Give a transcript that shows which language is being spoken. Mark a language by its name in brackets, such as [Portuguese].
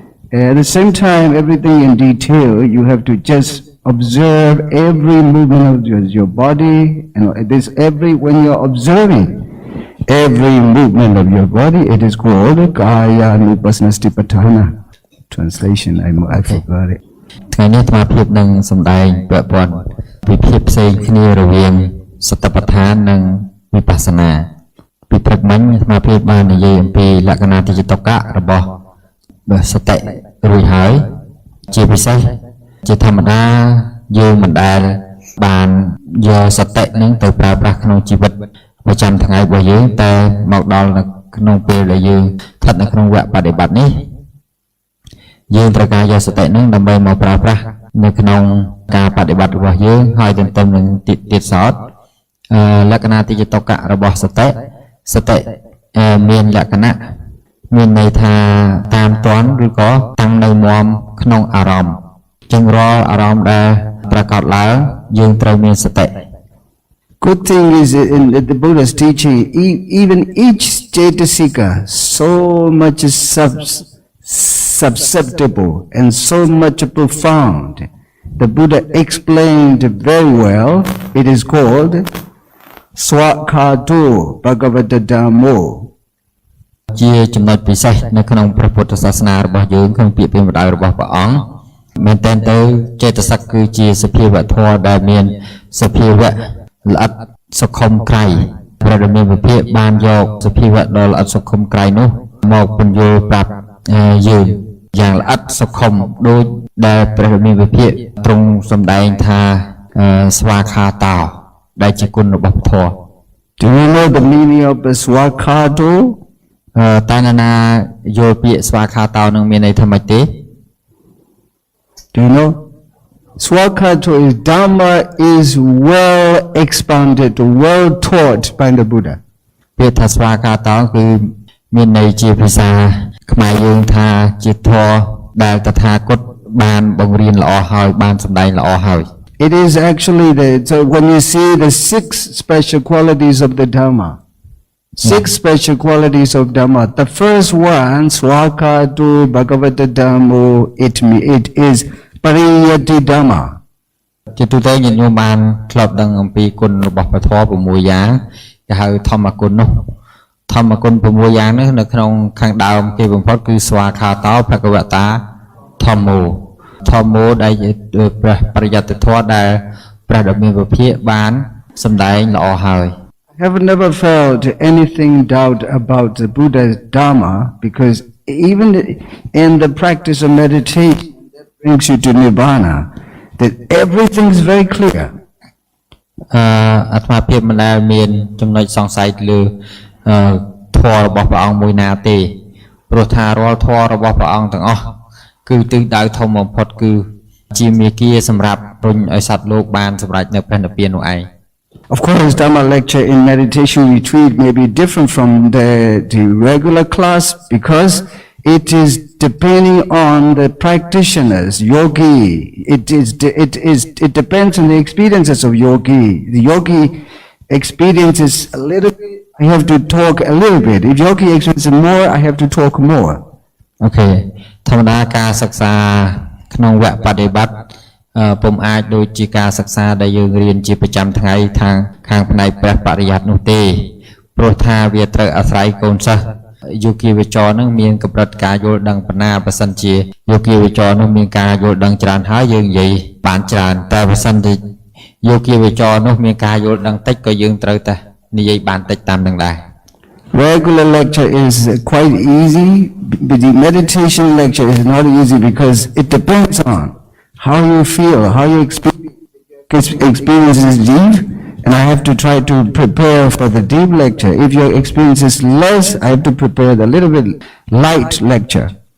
[English] At the same time, everything in detail, you have to just observe every movement of your body, and when you're observing every movement of your body, it is called Kaya Anupassana Satipatthana. Translation, I forgot it. [Khmer] ថ្ងៃនេះអាត្មាភាពនឹងសម្ដែងពាក់ព័ន្ធពីភាពផ្សេងគ្នារវាងសតិប្បដ្ឋាននិងវិបស្សនាពីព្រឹកមិញអាត្មាភាពបាននិយាយអំពីលក្ខណៈទីចតុកៈរបស់សតិរួចហើយជាពិសេសជាធម្មតាយើងមិនដែលបានយកសតិនឹងទៅប្រើប្រាស់ក្នុងជីវិតប្រចាំថ្ងៃរបស់យើងតែមកដល់ក្នុងពេលដែលយើងស្ថិតនៅក្នុងវគ្គបដិបត្តិនេះ យើងត្រូវការយកសតិនឹងដើម្បីមកប្រើប្រាស់នៅក្នុងការបដិបត្តិរបស់យើងហើយទន្ទឹមនឹងទៀតសោតលក្ខណៈទីចតុកៈរបស់សតិមានលក្ខណៈមានន័យថាតាមទាន់ឬក៏តាំងនៅមាំក្នុងអារម្មណ៍ចឹងរាល់អារម្មណ៍ដែលប្រកបឡើងយើងត្រូវមានសតិ [English] Good thing is in the Buddha's teaching, even each cetasika so much susceptible and so much profound. The Buddha explained very well. It is called Swakhato Bhagavata Dhammo. [Khmer] ជាចំណុចពិសេសនៅក្នុងព្រះពុទ្ធសាសនារបស់យើងក្នុងពាក្យពេចន៍ម្ដៅរបស់ព្រះអង្គមែនតើទៅចេតសិកគឺជាសភាវៈធម៌ដែលមានសភាវៈល្អិតសុខុមក្រៃព្រះរាមាវិភាកបានយកសភាវៈដ៏ល្អិតសុខុមក្រៃនោះមកពន្យល់ប្រាប់យើងយ៉ាងល្អិតសុខុមដូចដែលព្រះរាមាវិភាកទ្រង់សម្ដែងថាស្វាខាតោដែលជាគុណរបស់ធម៌ [English] Do you know the meaning of the Swakhato? [Khmer] តើណាយល់ពាក្យស្វាខាតោនឹងមានន័យថាម៉េចទេ [English] Do you know? Swakhato is Dhamma is well expounded, well taught by the Buddha. [Khmer] ពាក្យថាស្វាខាតោគឺមានន័យជាភាសាខ្មែរយើងថាជាធម៌ដែលតថាគតបានបង្រៀនល្អហើយបានសម្ដែងល្អហើយ [English] It is actually so when you see the 6 special qualities of the Dhamma, 6 special qualities of Dhamma. The first one, Swakhato Bhagavata Dhammo, it is Pariyati Dhamma. [Khmer] ជាទូទៅញាតិញោមបានធ្លាប់ដឹងអំពីគុណរបស់ព្រះធម៌6យ៉ាងគេហៅធម្មគុណនោះធម្មគុណ6យ៉ាងនេះនៅក្នុងខាងដើមគេបំផុតគឺស្វាខាតោភគវតាធម្មោដែលព្រះបរិយត្តិធម៌ដែលព្រះដ៏មានវិភាកបានសម្ដែងល្អហើយ [English] I have never felt anything doubt about the Buddha's Dhamma because even in the practice of meditation that brings you to Nibbana, that everything is very clear. [Khmer] អាត្មាភាពមិនដែលមានចំណុចសង្ស័យលើធម៌របស់ព្រះអង្គមួយណាទេព្រោះថារាល់ធម៌របស់ព្រះអង្គទាំងអស់គឺទិសដៅធំបំផុតគឺជាមាគ៌ាសម្រាប់រុញឲ្យសត្វលោកបានសម្រេចនៅព្រះនិព្វាននោះឯង [English] Of course, Dhamma lecture in meditation retreat may be different from the regular class because it is depending on the practitioners, yogi. It depends on the experiences of yogi. The yogi experiences a little bit. I have to talk a little bit. If yogi experiences more, I have to talk more. Okay. [Khmer] ធម្មតាការសិក្សាក្នុងវគ្គបដិបត្តិពុំអាចដូចជាការសិក្សាដែលយើងរៀនជាប្រចាំថ្ងៃខាងផ្នែកព្រះបរិយត្តិនោះទេព្រោះថាវាត្រូវអាស្រ័យកូនសិស្សយោគីវិចរនឹងមានកម្រិតការយល់ដឹងប៉ុណ្ណាបើសិនជាយោគីវិចរនឹងមានការយល់ដឹងច្រើនហើយយើងនិយាយបានច្រើនតែបើសិនជា យោគីវិចរនោះមានការយល់ដឹងតិចក៏យើងត្រូវតែនិយាយបានតិចតាមនឹងដែរ [English] Regular lecture is quite easy, but the meditation lecture is not easy because it depends on how you feel, how you experience is deep, and I have to try to prepare for the deep lecture. If your experience is less, I have to prepare the little bit light lecture.